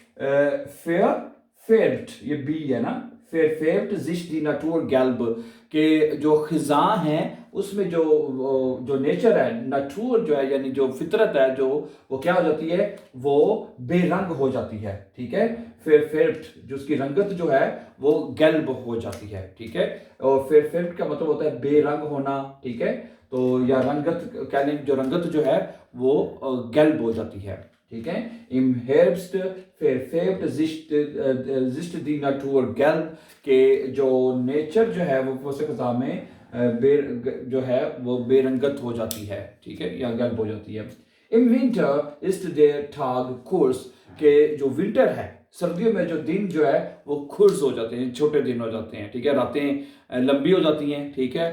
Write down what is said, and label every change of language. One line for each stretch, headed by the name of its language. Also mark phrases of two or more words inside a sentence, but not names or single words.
Hindi: फेरफेर्ट ये बी है ना,
German: verfärbt sich die Natur gelb
Hindi: के जो खिज़ां है उसमें जो नेचर है, नाटूर जो है यानी जो फितरत है, जो वो क्या हो जाती है, वो बेरंग हो जाती है, ठीक है। फेरफेर्ट जो उसकी रंगत जो है वो गैल्ब हो जाती है, ठीक है। और फेरफेर्ट का मतलब होता है बेरंग होना, ठीक है। तो या रंगत कहने जो रंगत जो है वो गैल्ब हो जाती है, ठीक है।
German: Im Herbst verfärbt sich die Natur gelb
Hindi: के जो नेचर जो है वो मौसम खज़ां में जो है वो बेरंगत हो जाती है, ठीक है, या गैल्ब हो जाती है।
German: Im Winter ist der Tag kurz
Hindi: के जो विंटर है, सर्दियों में जो दिन जो है वो खुर्स हो जाते हैं, छोटे दिन हो जाते हैं, ठीक है, रातें लंबी हो जाती हैं, ठीक है।